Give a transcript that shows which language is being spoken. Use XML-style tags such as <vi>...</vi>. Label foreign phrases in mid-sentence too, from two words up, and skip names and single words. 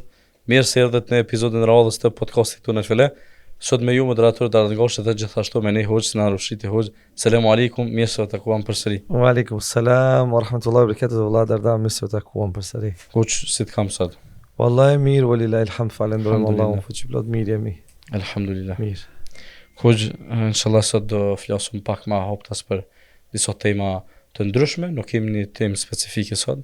<sq>Mirë se erdhët në episodin e radhës të podcastit tonë Fele. Sot me ju moderator Dardan Goshi dhe gjithashtu me ne Hoxh na rushiti Hoxh.</sq> <ar>السلام عليكم,</ar> <sq>mirë se u takuam përsëri.</sq> <ar>وعليكم السلام ورحمة الله وبركاته.</ar> <sq>Valla Dardan, mirë se u takuam përsëri. Hoxh, si të kam sot? Wallahi mirë,</sq> <ar>ولله الحمد,</ar> <sq>falenderojmë Allahun, fuqi plot mirë jemi. Alhamdulillah. Mirë. Hoxh, inshallah sot do flasim pak më haptas për disa tema të ndryshme, nuk kemi një temë specifike sot.</sq>